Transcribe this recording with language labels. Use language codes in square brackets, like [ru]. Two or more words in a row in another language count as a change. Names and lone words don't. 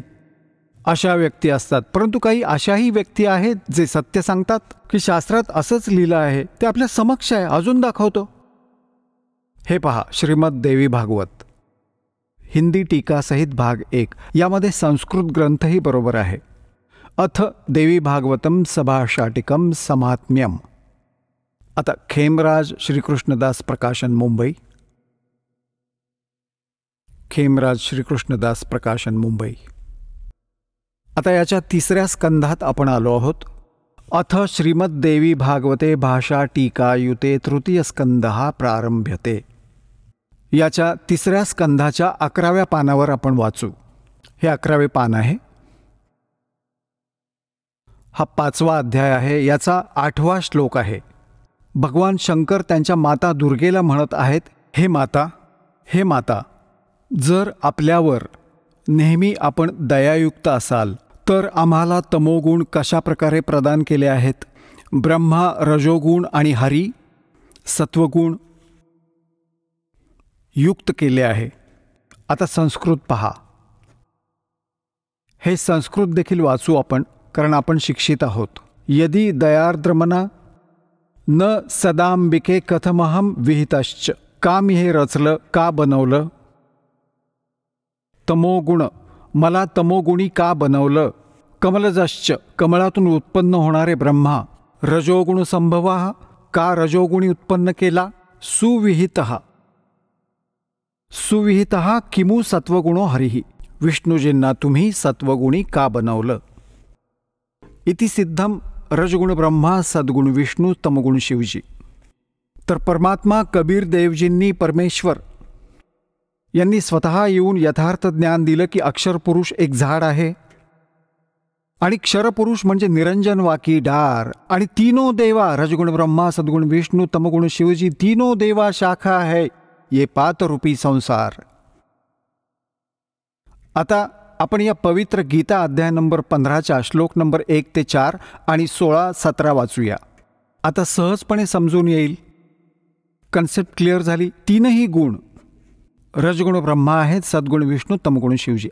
[mr] अशा व्यक्ती असतात. परंतु काही अशाही व्यक्ती आहेत जे सत्य सांगतात की शास्त्रात असंच लिहिलं आहे, ते आपल्या समक्ष आहे, अजून दाखवतो. हे पहा, श्रीमद देवी भागवत [hi] हिंदी टीकासहित [mr] भाग 1. यामध्ये संस्कृत ग्रंथही बरोबर आहे. [sa] अथ देवी भागवतम सभाषाटिकम समात्म्यम. [mr] आता खेमराज श्रीकृष्णदास प्रकाशन, मुंबई. खेमराज श्रीकृष्णदास प्रकाशन, मुंबई. आता याच्या 3ऱ्या स्कंधात आपण आलो आहोत. [sa] अथ श्रीमद देवी भागवते भाषा टीकायुते तृतीय स्कंदः प्रारंभ्यते. [mr] याच्या 3ऱ्या स्कंधाच्या 11व्या पानावर आपण वाचू. हे 11वे पान आहे. हा 5वा अध्याय आहे. याचा 8वा श्लोक आहे. भगवान शंकर त्यांच्या माता दुर्गेला म्हणत आहेत, हे माता, जर आपल्यावर नेहमी आपण दयायुक्त असाल तर आम्हाला तमोगुण कशा प्रकारे प्रदान केले आहेत? ब्रह्मा रजोगुण आणि हरी सत्वगुण युक्त केले आहे. आता संस्कृत पहा. हे संस्कृत देखील वाचू आपण, कारण आपण शिक्षित आहोत. [sa] यदि दयार्द्रमना न सदांबिके कथमहम विहितश्च. [mr] का मी हे रचलं, का बनवलं? तमोगुण, मला तमोगुणी का बनवलं? कमलजश्च, कमळातून उत्पन्न होणारे ब्रह्मा. [sa] रजोगुण संभवाः, [mr] का रजोगुणी उत्पन्न केला? [sa] सुविहितः किमु सत्वगुणो हरिः. [mr] विष्णूजींना तुम्ही सत्वगुणी का बनवलं? [sa] इति सिद्धम रजगुण ब्रह्मा, [mr] सद्गुण विष्णू, तमगुण शिवजी. तर परमात्मा कबीर देवजींनी, परमेश्वर यांनी स्वतः येऊन यथार्थ ज्ञान दिलं की अक्षरपुरुष एक झाड आहे आणि क्षरपुरुष म्हणजे निरंजन [hi] वाकी डार. [mr] आणि [hi] तीनों देवा, रजगुण ब्रह्मा, सद्गुण विष्णू, तमगुण शिवजी, तीनों देवा शाखा है ये पातरूपी संसार. [mr] आता आपण या पवित्र गीता अध्याय नंबर 15च्या श्लोक नंबर 1 ते 4 आणि 16-17 वाचूया. आता सहजपणे समजून येईल. [en] concept clear [mr] झाली. 3ही गुण रजगुण ब्रह्मा आहेत, सद्गुण विष्णू, तमगुण शिवजी.